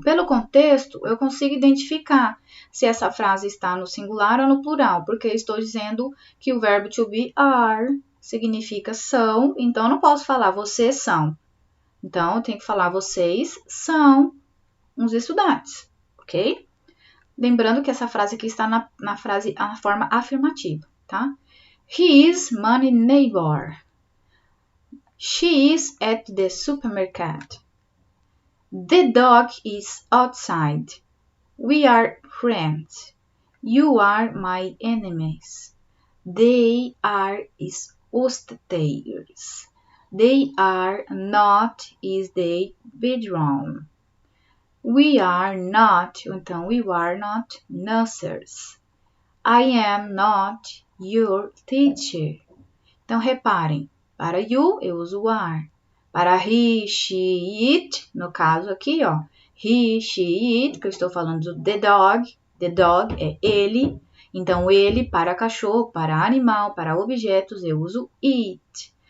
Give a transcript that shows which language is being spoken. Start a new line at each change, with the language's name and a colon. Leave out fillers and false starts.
Portuguese: Pelo contexto, eu consigo identificar se essa frase está no singular ou no plural, porque eu estou dizendo que o verbo to be are significa são, então eu não posso falar vocês são. Então, eu tenho que falar vocês são uns estudantes, ok? Lembrando que essa frase aqui está na forma afirmativa, tá?
English: He is my neighbor. She is at the supermarket. The dog is outside. We are friends. You are my enemies. They are upstairs. They are not in the bedroom. We are not, então we are not nurses. I am not your teacher.
Portuguese: Então, reparem, para you eu uso are. Para he, she, it, no caso aqui, ó, he, she, it, que eu estou falando do the dog é ele, então ele para cachorro, para animal, para objetos, eu uso it.